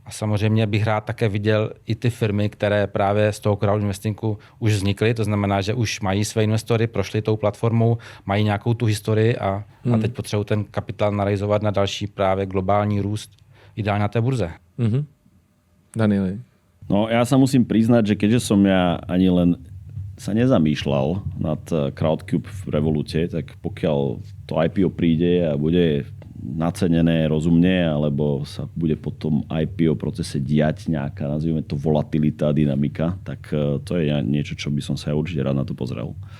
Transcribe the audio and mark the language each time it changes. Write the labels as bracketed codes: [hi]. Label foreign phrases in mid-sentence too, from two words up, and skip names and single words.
[cs] A samozřejmě bych rád také viděl i ty firmy, které právě z toho [en] crowd investingu [cs] už vznikly. To znamená, že už mají své investory, prošli tou platformou, mají nějakou tu historii a teď potřebují ten kapitál narealizovat na další právě globální růst, ideálně na té burze. Danieli. [sk] No ja sa musím priznať, že keďže som ja ani len sa nezamýšľal nad Crowdcube v Revolute, tak pokiaľ to IPO príde a bude nacenené rozumne, alebo sa bude po tom IPO procese diať nejaká, nazvime to volatilita, dynamika, tak to je niečo, čo by som sa určite rád na to pozrel.